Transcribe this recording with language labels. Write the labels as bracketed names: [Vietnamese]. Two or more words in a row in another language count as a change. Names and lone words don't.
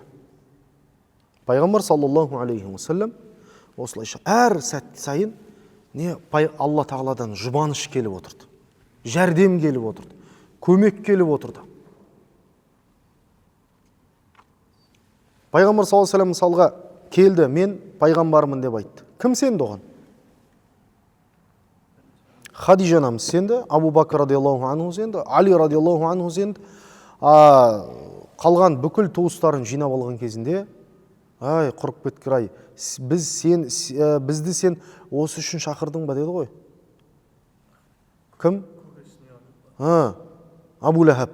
[Kazakh] Пайғамбар [Arabic] صلى الله عليه وسلم [Kazakh] осылайша әр сәт сайын Алла тағаладан жұбаныш келіп отырды, жәрдем келіп отырды, көмек келіп отырды. Пайғамбар [Arabic] صلى الله عليه وسلم [Kazakh] мысалға келді, мен пайғамбармын деп айтты. Кім сенді оған? Хадижа анамыз сенді, Абу Бакр [Arabic] رضي الله عنه [Kazakh] сенді, Али [Arabic] رضي الله عنه [Kazakh] сенді. Қалған бүкіл туыстарын жинап алған кезінде, ай, құрып кеткір ай, бізді сен осы үшін шақырдың ба деді ғой. Кім? Абу Лахаб.